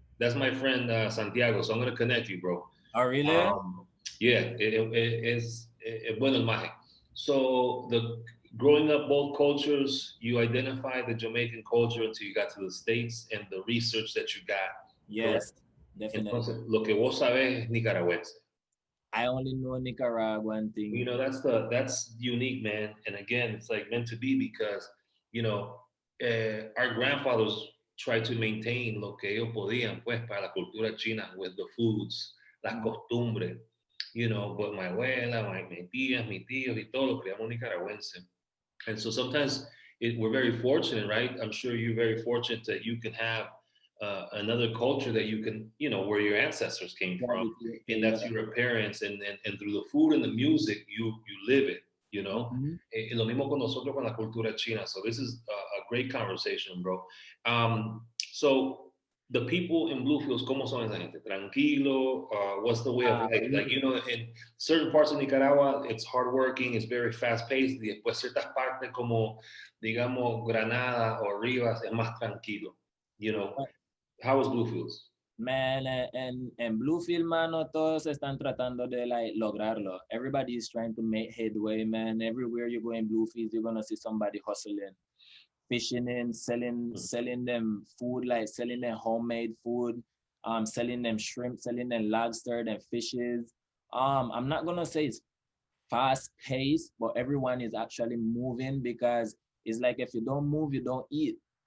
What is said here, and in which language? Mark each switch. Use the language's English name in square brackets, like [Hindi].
[English] That's my friend Santiago. So I'm gonna connect you, bro. Oh, really? [Spanish] Um, yeah, es bueno el maje. [English] So the growing up both cultures, you identified the Jamaican culture until you got to the States and the research that you got, correct? Yes, definitely. [Spanish] Entonces, lo que vos sabés es nicaragüense. [English] I only know Nicaraguan You thing. know, that's unique, man. And again, it's like meant to be because, you know, our grandfathers tried to maintain [Spanish] lo que ellos podían, pues, para la cultura china [English] with the foods, las Mhm. [Spanish] costumbres, [English] you know, but my [Spanish] abuela, mis tías, mis tíos y todo lo criamos nicaragüense. [English] And so sometimes we're very fortunate, right? I'm sure you're very fortunate that you can have another culture that you can, you know, where your ancestors came from, Gravitate to, and that's yeah. your parents, and through the food and the music, you live it, you know. Mhm. [Spanish] Lo mismo con nosotros con la cultura china. [English] So this is a great conversation, bro. So the people in Bluefields, [Spanish] ¿cómo son esa gente? [English] Tranquilo. What's the way of life? Like, you know, in certain parts of Nicaragua, it's hardworking, it's very fast paced. [Spanish] Y después ciertas partes como, digamos, Granada o Rivas es más tranquilo. [English] You know, how is Bluefields? [Spanish] Man, and Bluefield, mano, todos están tratando de like lograrlo. [English] Everybody is trying to make headway, man. Everywhere you go in Bluefields, you're gonna see somebody hustling, fishing in, selling them food, like selling them homemade food, selling them shrimp, selling them lobster, them fishes. I'm not gonna say it's fast paced, but everyone is actually moving because it's like if you don't move, you don't eat.